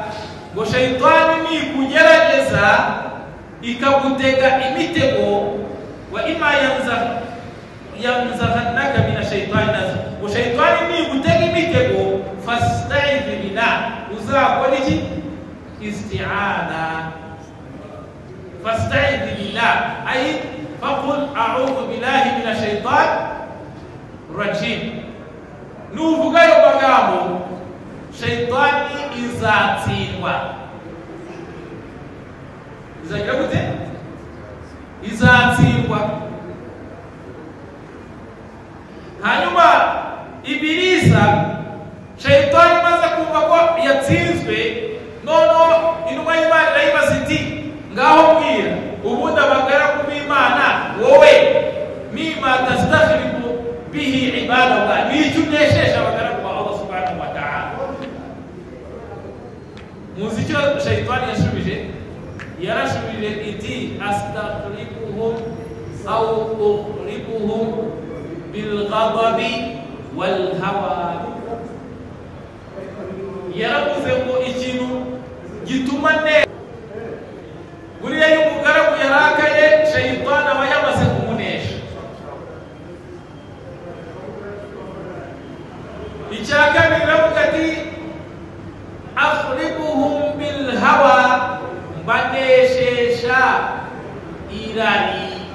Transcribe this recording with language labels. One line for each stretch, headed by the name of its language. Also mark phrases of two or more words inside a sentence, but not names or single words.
Kinyarwanda: Ngo shaytani ni kugerageza ikagutega imitego,
Arabic: وإما ينزغنك من الشيطان نزغ,
Kinyarwanda: ngo shaytani ni gutega imitego
Arabic: فاستعذ بالله,
Kinyarwanda: uzakora iki? isti'ana.
Arabic: فاستعذ بالله، أي فقل أعوذ بالله من الشيطان الرجيم.
Kinyarwanda: Nuvuga ayo magambo, shaitani izatsindwa. Izagira gute? Izatsindwa. Hanyuma Ibilisa, shaitani maze kumva ko yatsinzwe, nono intumwa y'Imana irayibaza iti, ngaho mbwira ubundi abagaragu b'Imana wowe
Arabic: مما تستخرب به عباد الله,
Kinyarwanda: nicyo unesheje abagaragu ba
Arabic: الله سبحانه وتعالى.
Kinyarwanda: Muzi icyo shaitani yashubije? Yarashubije iti
Arabic: أستخربهم أو أخربهم بالغضب والهوى.
Kinyarwanda: Yaravuze ngo ikintu gituma buriya iyo umugaragu yarakaye, shaitani aba yamaze kumunesha. Icya kabiri aravuga ati
Arabic: أخربهم بالهوى,
Kinyarwanda: mbaneshesha irari.